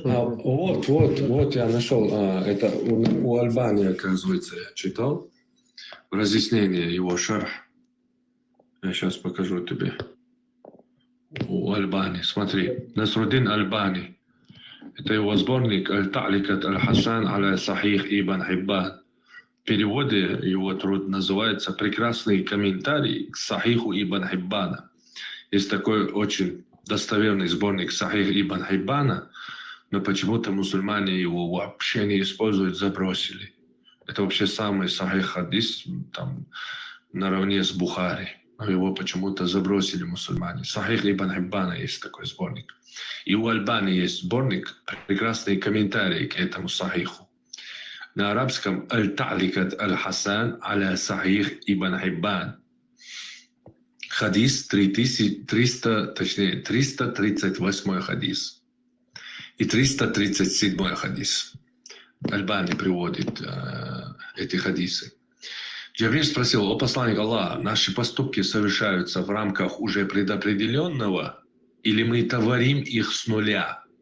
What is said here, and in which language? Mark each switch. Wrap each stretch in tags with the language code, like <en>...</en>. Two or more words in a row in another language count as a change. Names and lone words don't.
<ru>Вот я нашел. Это у Альбании, оказывается, я читал. Разъяснение его шарх. Я сейчас покажу тебе. У Альбании. Смотри. Насруддин Альбани. Это его сборник «Аль-Та'ликат Аль-Хасан аля Сахих Ибн Хиббан». В переводе его труд называется «Прекрасный комментарий к Сахиху Ибн Хиббана». Есть такой очень достоверный сборник Сахих Ибн Хиббана, но почему-то мусульмане его вообще не используют, забросили. Это вообще самый Сахих хадис, там, наравне с Бухари. Но его почему-то забросили мусульмане. Сахих Ибн Хиббана есть такой сборник. И у Альбани есть сборник «Прекрасные комментарии к этому Сахиху». На арабском «Аль-Та'ликат Аль-Хасан аля Сахих Ибн Хиббан». Хадис 338 хадис. И 337 хадис. Альбани приводит эти хадисы. Джабриль спросил: «О посланник Аллаха, наши поступки совершаются в рамках уже предопределенного, или мы творим их с нуля?»</ru>